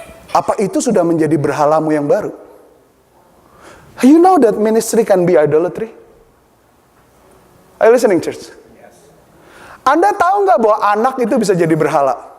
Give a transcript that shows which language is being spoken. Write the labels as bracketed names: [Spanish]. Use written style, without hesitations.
[Indonesian] Apa itu sudah menjadi berhalamu yang baru? [English] You know that ministry can be idolatry? Are you listening, church? Yes. [Indonesian] Anda tahu nggak bahwa anak itu bisa jadi berhala?